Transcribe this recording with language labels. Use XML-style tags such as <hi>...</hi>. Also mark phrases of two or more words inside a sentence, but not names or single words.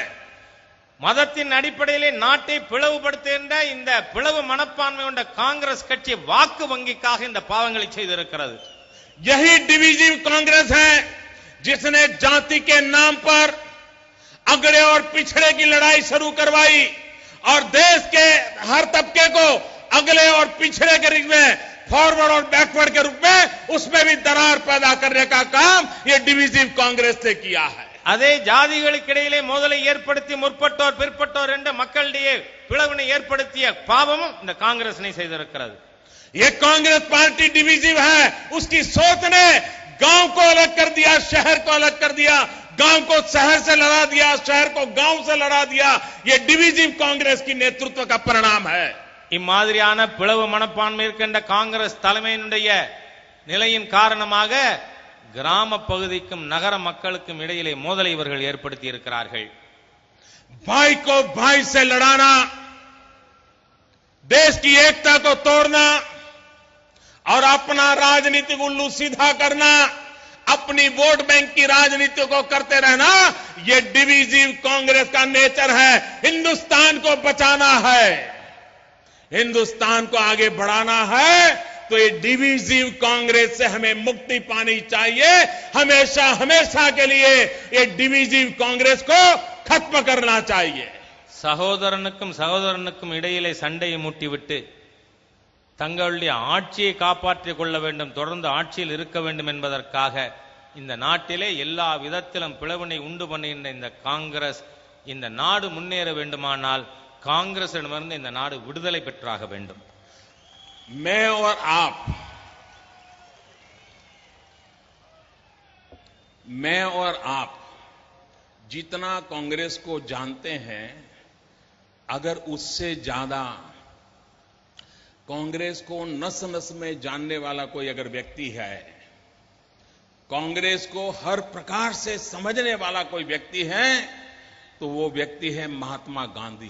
<ta>மதத்தின் அடிப்படையிலே நாட்டை பிளவுபடுத்துகின்ற இந்த பிளவு மனப்பான்மை கொண்ட காங்கிரஸ் கட்சி வாக்கு வங்கிக்காக இந்த பாவங்களை செய்திருக்கிறது.</ta> <hi>यही डिविजिव कांग्रेस है जिसने जाति के नाम पर अगड़े और पिछड़े की लड़ाई शुरू करवाई और देश के हर तबके को अगले और पिछड़े के रूप में, फॉरवर्ड और बैकवर्ड के रूप में उसमें भी दरार पैदा करने का काम ये डिविजिव कांग्रेस ने किया है.</hi> <ta>அதே ஜாதிகளுக்கு இடையிலே மோதலை ஏற்படுத்தி முற்பட்டோர் பிற்பட்டோர் என்ற மக்களிடையே பிளவினை ஏற்படுத்திய பாவமும் இந்த காங்கிரஸ் செய்திருக்கிறது.</ta> <hi>ये कांग्रेस पार्टी डिविजिव है. उसकी सोच ने गांव को अलग कर दिया, शहर को अलग कर दिया, गांव को शहर से लड़ा दिया, शहर को गांव से लड़ा दिया. ये डिविजिव कांग्रेस की नेतृत्व का परिणाम है.</hi> <ta>இம்மாதிரியான பிளவு மனப்பான்மை இருக்கின்ற காங்கிரஸ் தலைமையினுடைய நிலையின் காரணமாக கிராம பகுதிக்கும் நகர மக்களுக்கும் இடையிலே மோதலை இவர்கள் ஏற்படுத்தி இருக்கிறார்கள்.</ta> <hi>भाई को भाई से लड़ाना, देश की एकता को तोड़ना और अपना राजनीतिक उल्लू सीधा करना, अपनी</hi> <en>vote bank</en> <hi>की राजनीति को करते रहना, ये डिविजिव कांग्रेस का नेचर है. हिंदुस्तान को बचाना है, हिंदुस्तान को आगे बढ़ाना है तो ये डिविजिव कांग्रेस से हमें मुक्ति पानी चाहिए. हमेशा हमेशा के लिए ये डिविजिव कांग्रेस को खत्म करना चाहिए.</hi> <ta>சகோதரனுக்கும் சகோதரனுக்கும் இடையிலே சண்டையை மூட்டிவிட்டு தங்களுடைய ஆட்சியை காப்பாற்றிக் கொள்ள வேண்டும், தொடர்ந்து ஆட்சியில் இருக்க வேண்டும் என்பதற்காக இந்த நாட்டிலே எல்லா விதத்திலும் பிளவினை உண்டு பண்ணுகின்ற இந்த காங்கிரஸ், இந்த நாடு முன்னேற வேண்டுமானால் காங்கிரசிடமிருந்து இந்த நாடு விடுதலை பெற்றாக வேண்டும்.</ta> <hi>मैं और आप जितना कांग्रेस को जानते हैं, अगर उससे ज्यादा कांग्रेस को नस नस में जानने वाला कोई अगर व्यक्ति है, कांग्रेस को हर प्रकार से समझने वाला कोई व्यक्ति है, तो वो व्यक्ति है महात्मा गांधी.</hi>